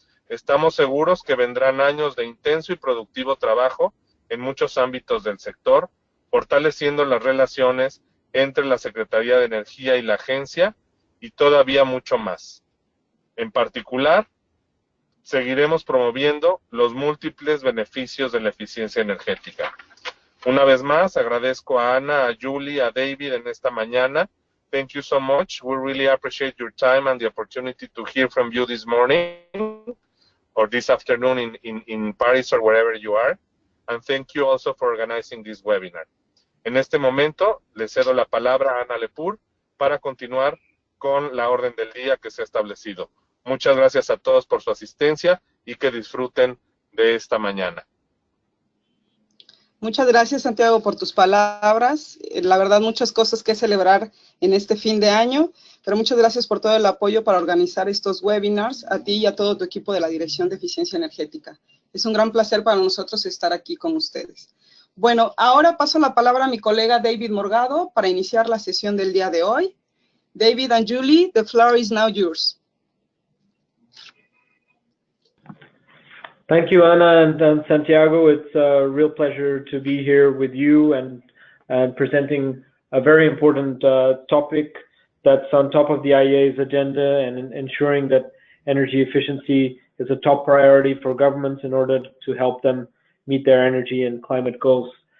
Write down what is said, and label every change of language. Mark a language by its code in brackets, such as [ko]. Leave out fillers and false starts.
[es] Estamos seguros que vendrán años de intenso y productivo trabajo en muchos ámbitos del sector, fortaleciendo las relaciones entre la Secretaría de Energía y la agencia y todavía mucho más. En particular, seguiremos promoviendo los múltiples beneficios de la eficiencia energética. Una vez más, agradezco a Ana, a Julie, a David en esta mañana. [en] Thank you so much. We really appreciate your time and the opportunity to hear from you this morning or this afternoon in Paris or wherever you are. And thank you also for organizing this webinar. [es] En este momento, le cedo la palabra a Ana Lepur para continuar con la orden del día que se ha establecido. Muchas gracias a todos por su asistencia y que disfruten de esta mañana. Muchas gracias, Santiago, por tus palabras. La verdad, muchas cosas que celebrar en este fin de año, pero muchas gracias por todo el apoyo para organizar estos webinars, a ti y a todo tu equipo de la Dirección de Eficiencia Energética. Es un gran placer para nosotros estar aquí con ustedes. Bueno, ahora paso la palabra a mi colega David Morgado para iniciar la sesión del día de hoy. [en] David and Julie, the floor is now yours. Thank you, Ana and Santiago. It's a real pleasure to be here with you and presenting a very important topic that's on top of the IEA's agenda and ensuring that energy efficiency is a top priority for governments in order to help them meet their energy and climate goals.